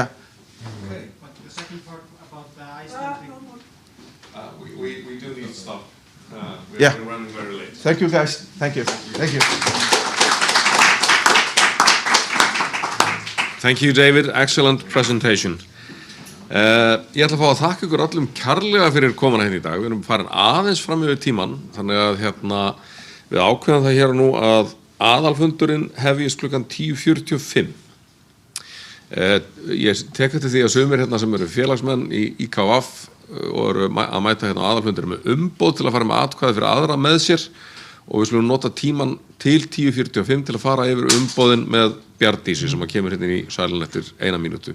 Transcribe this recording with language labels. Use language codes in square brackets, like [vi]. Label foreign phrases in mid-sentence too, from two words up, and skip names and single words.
[en] Okay, but the second part about the Iceland thing. We do need to stop. We're running very late. Thank you, guys. Thank you. Thank you. Thank you, David. Excellent presentation. [is] Ég ætla að fá að þakka ykkur öllum kærlega fyrir komuna hérna í dag. Við erum farin aðeins fram yfir tímann, þannig að við ákveðum það hér og nú að aðalfundurinn hefjist klukkan 10:45. Ég tek eftir því að sumir sem eru félagsmenn í IKF og eru að mæta á aðalfundurinn með umboð til að fara með atkvæði fyrir aðra með sér, og við skulum nota tímann til 10:45 til að fara yfir umboðin með Bjarndísi sem kemur hérna í salin eftir 1 mínútu.